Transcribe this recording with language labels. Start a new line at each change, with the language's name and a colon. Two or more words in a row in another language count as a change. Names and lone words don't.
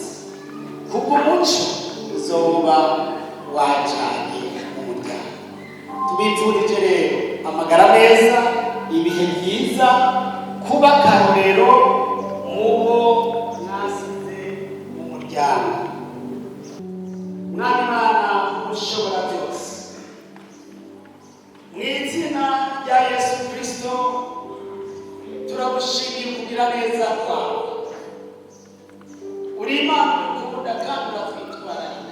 Rundi: Kuko umuco uzoba wajanye mu muryango. Tubipfurije rero amagara meza, ibihe byiza, kuba akarorero mubo mwasize mu muryango. Mwami Mana ushobora byose, mu izina rya Yesu Kristo turagushimiye kugira neza kwawe. Uri Imana ukunda kandi uratwitwararika.